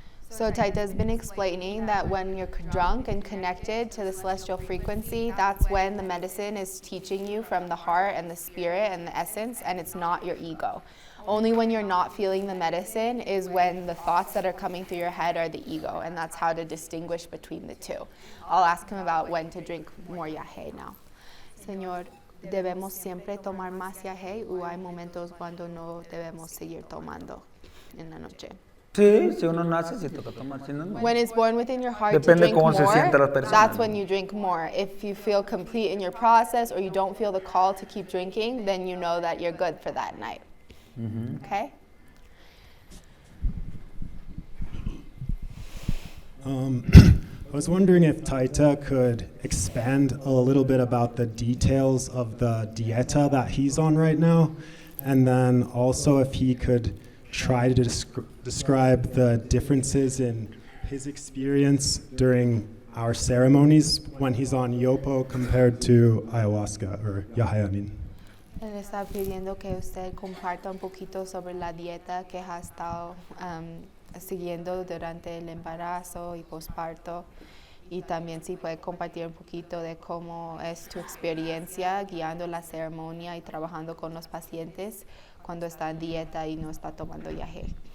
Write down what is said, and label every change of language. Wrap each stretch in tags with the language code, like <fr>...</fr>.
<en>So Taita has been explaining that when you're drunk and connected to the celestial frequency, that's when the medicine is teaching you from the heart and the spirit and the essence, and it's not your ego. Only when you're not feeling the medicine is when the thoughts that are coming through your head are the ego, and that's how to distinguish between the two. I'll ask him about when to drink more yagé now.</en> <es>Señor, ¿debemos siempre tomar más yagé o hay momentos cuando no debemos seguir tomando en la noche? Sí, si uno nace, sí toca tomar, si no, no.</es> <en>When it's born within your heart</en> <es>Depende</es> <en>to drink</en> <es>cómo se sienta la</es> <en>more,</en> <es>persona.</es> <en>that's when you drink more. If you feel complete in your process or you don't feel the call to keep drinking, then you know that you're good for that night. Okay? I was wondering if Taita could expand a little bit about the details of the dieta that he's on right now, and then also if he could try to describe the differences in his experience during our ceremonies when he's on yopo compared to ayahuasca or yahayamin.</en> <es>Él está pidiendo que usted comparta un poquito sobre la dieta que ha estado siguiendo durante el embarazo y posparto, y también si puede compartir un poquito de cómo es tu experiencia guiando la ceremonia y trabajando con los pacientes cuando está en dieta y no está tomando yagé.</es>